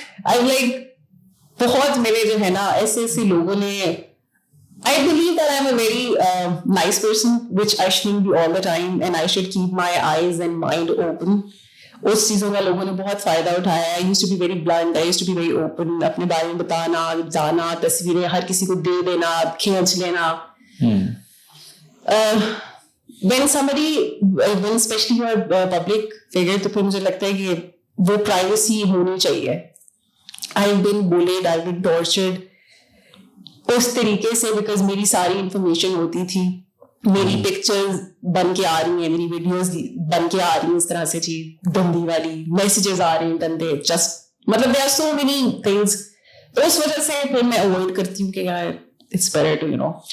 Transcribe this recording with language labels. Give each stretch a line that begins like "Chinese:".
English: I like
Hindi: बहुत मेरे जो है ना ऐसे लोगों ने,
English: I believe that I'm a very nice person, which I shouldn't be all the time, and I should keep my eyes and mind open.
Hindi: उस चीज़ों का लोगों ने बहुत फ़ायदा उठाया.
English: I used to be very blunt, I used to be very open,
Hindi: अपने बारे में बताना, जाना, तस्वीरें हर किसी को दे देना, खींच लेना.
English: When somebody, when especially you're a public figure,
Hindi: तो फिर मुझे लगता है कि वो privacy होनी चाहिए.
English: I've been bullied, I've been tortured.
Hindi: उस तरीके से बिकॉज मेरी सारी इंफॉर्मेशन होती थी, मेरी पिक्चर्स बन के आ रही हैं, मेरी वीडियोस बन के आ रही हैं इस तरह से जी गंदी वाली, मैसेजेस आ रहे हैं गंदे, जस्ट मतलब
English: There are so many things.
Hindi: तो उस वजह से फिर मैं अवॉइड करती हूँ कि यार
English: It's better to you know.